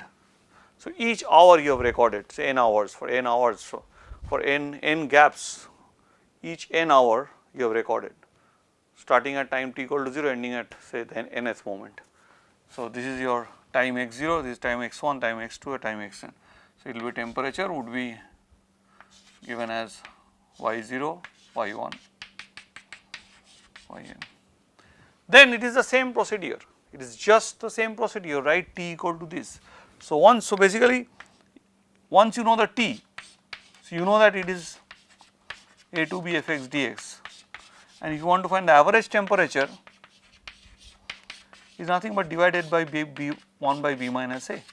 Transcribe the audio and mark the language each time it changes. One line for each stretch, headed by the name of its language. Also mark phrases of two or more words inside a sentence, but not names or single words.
English: So, each hour you have recorded, say n hours, for n hours, so for n gaps, each n hour you have recorded, starting at time t equal to 0, ending at say the nth moment. So, this is your time x0, this is time x1, time x2, and time xn. So, it will be temperature would be given as y0, y1, yn. Then it is the same procedure. It is just the same procedure, write t equal to this. So basically once you know the t, so you know that it is a to b fx dx, and if you want to find the average temperature, is nothing but divided by b 1 by b minus a.